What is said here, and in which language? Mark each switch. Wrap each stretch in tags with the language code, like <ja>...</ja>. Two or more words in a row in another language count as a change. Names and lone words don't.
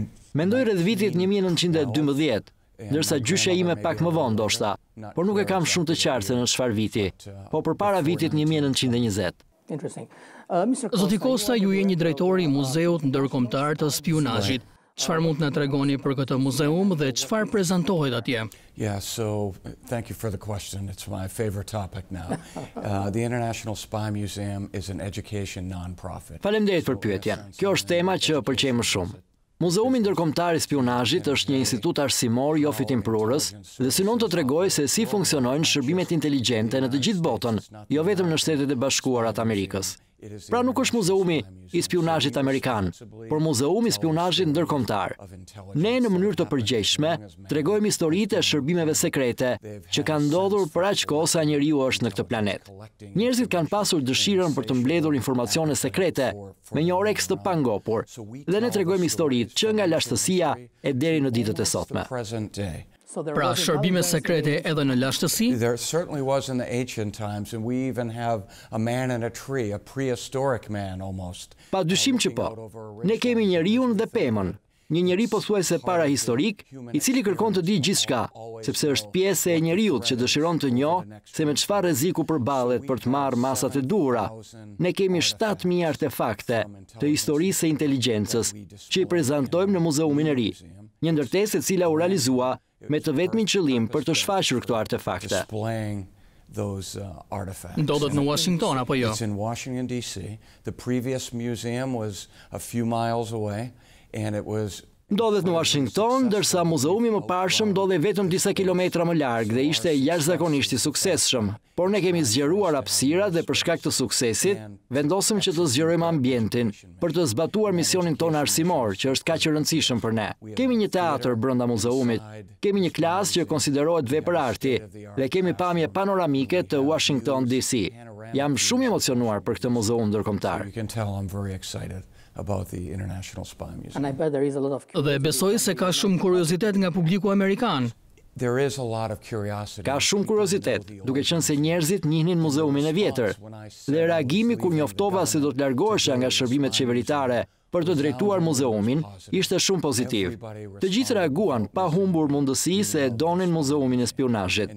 <sq>Mendoj rreth vitit 1912, ndërsa gjyshja ime pak më vonë ndoshta, por nuk e kam shumë të qartë se në çfarë viti, po përpara vitit 1920. Zoti Costa, ju jeni drejtori i Muzeut Ndërkombëtar të Spiunazhit. Çfarë mund të na tregoni për këtë muzeum dhe çfarë prezantohet atje?</sq> <en>Thank you for the question. It's my favorite topic now. The International Spy Museum is an education non-profit.</en> <sq>Faleminderit për pyetjen. Kjo është tema që pëlqej më shumë. Muzeumi Ndërkombëtar i Spiunazhit është një institut arsimor jo fitimprurës dhe synon të tregojë se si funksionojnë shërbimet inteligjente në të gjithë botën, jo vetëm në Shtetet e Bashkuara të Amerikës. Pra nuk është muzeumi i Spiunazhit amerikan, por muzeumi i Spiunazhit ndërkombëtar. Ne në mënyrë të përgjegjshme tregojmë historitë e shërbimeve sekrete që kanë ndodhur për aq kohë sa njeriu është në këtë planet. Njerëzit kanë pasur dëshirën për të mbledhur informacione sekrete me një oreks të pangopur dhe ne tregojmë historitë që nga lashtësia e deri në ditët e sotme. Pra, shërbime sekrete edhe në lashtësi?</sq> <en>There certainly was in the ancient times, and we even have a man in a tree, a prehistoric man almost.</en> <sq>Pa dyshim që po. Ne kemi njeriun dhe pemën, një njeri pothuajse parahistorik, i cili kërkon të di gjithçka, sepse është pjesë e njeriut që dëshiron të njohë se me çfarë rreziku përballet për të marrë masat e duhura. Ne kemi 7.000 artefakte të historisë së inteligjencës që i prezantojmë në Muzeumin e Ri, një ndërtesë e cila u realizua me të vetmin qëllim për të shfaqur këto artefakte. Ndodhet në Washington apo jo?</sq> <en>It's in Washington DC. The previous museum was a few miles away and it was</en> <sq>Ndodhet në Washington, ndërsa muzeumi më parshëm ndodhej vetëm disa kilometra më larg dhe ishte jashtëzakonisht i suksesshëm. Por ne kemi zgjeruar hapësirat dhe për shkak të suksesit, vendosëm që të zgjerojmë ambientin për të zbatuar misionin tonë arsimor, që është kaq i rëndësishëm për ne. Kemi një teatr brenda muzeumit, kemi një klasë që konsiderohet vepër arti dhe kemi pamje panoramike të Washington DC. Jam shumë emocionuar për këtë muzeum ndërkombëtar.</sq> <en>About the International Spy Museum. And I bet there is a lot of...</en> <sq>Dhe besoj se ka shumë kuriozitet nga publiku amerikan.</sq> <en>There is a lot of curiosity.</en> <sq>Ka shumë kuriozitet, duke qenë se njerëzit njihnin muzeumin e vjetër. Dhe reagimi kur njoftova se do të largohesha nga shërbimet qeveritare për të drejtuar muzeumin, ishte shumë pozitiv. Të gjithë reaguan pa humbur mundësi se e donin muzeumin e Spiunazhit.</sq>